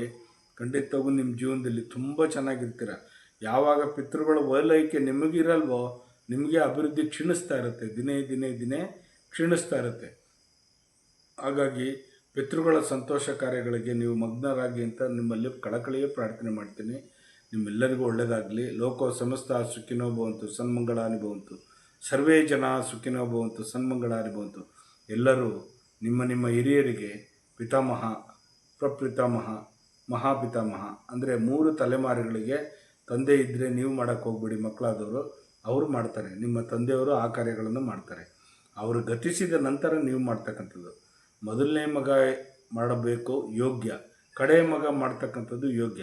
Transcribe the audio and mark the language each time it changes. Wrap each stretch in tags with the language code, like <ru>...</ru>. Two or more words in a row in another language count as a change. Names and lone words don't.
<kn>ಖಂಡಿತವಾಗೂ ನಿಮ್ಮ ಜೀವನದಲ್ಲಿ ತುಂಬ ಚೆನ್ನಾಗಿರ್ತೀರ. ಯಾವಾಗ ಪಿತೃಗಳ ಓಲೈಕೆ ನಿಮಗಿರಲ್ವೋ, ನಿಮಗೆ ಅಭಿವೃದ್ಧಿ ಕ್ಷೀಣಿಸ್ತಾ ಇರುತ್ತೆ, ದಿನೇ ಕ್ಷೀಣಿಸ್ತಾ ಇರುತ್ತೆ. ಹಾಗಾಗಿ ಪಿತೃಗಳ ಸಂತೋಷ ಕಾರ್ಯಗಳಿಗೆ ನೀವು ಮಗ್ನರಾಗಿ ಅಂತ ನಿಮ್ಮಲ್ಲಿ ಕಳಕಳಿಯೇ ಪ್ರಾರ್ಥನೆ ಮಾಡ್ತೀನಿ. ನಿಮ್ಮೆಲ್ಲರಿಗೂ ಒಳ್ಳೆಯದಾಗಲಿ.</kn> <sa>ಲೋಕೋ ಸಮಸ್ತ ಸುಖಿನೋ ಭವಂತು, ಸನ್ಮಂಗಳಾನಿ ಭವಂತು. ಸರ್ವೇ ಜನ ಸುಖಿನೋ ಭವಂತು, ಸನ್ಮಂಗಳಾನಿ ಭವಂತು.</sa> <kn>ಎಲ್ಲರೂ ನಿಮ್ಮ ನಿಮ್ಮ ಹಿರಿಯರಿಗೆ ಪಿತಾಮಹ, ಪ್ರಪಿತಾಮಹ, ಮಹಾಪಿತಾಮಹ ಅಂದರೆ 3 ತಲೆಮಾರುಗಳಿಗೆ ತಂದೆ ಇದ್ದರೆ ನೀವು ಮಾಡೋಕ್ಕೆ ಹೋಗ್ಬೇಡಿ. ಮಕ್ಕಳಾದವರು ಅವರು ಮಾಡ್ತಾರೆ, ನಿಮ್ಮ ತಂದೆಯವರು ಆ ಕಾರ್ಯಗಳನ್ನು ಮಾಡ್ತಾರೆ. ಅವರು ಗತಿಸಿದ ನಂತರ ನೀವು ಮಾಡ್ತಕ್ಕಂಥದ್ದು. ಮೊದಲನೇ ಮಗ ಮಾಡಬೇಕು ಯೋಗ್ಯ, ಕಡೆ ಮಗ ಮಾಡ್ತಕ್ಕಂಥದ್ದು ಯೋಗ್ಯ.</kn>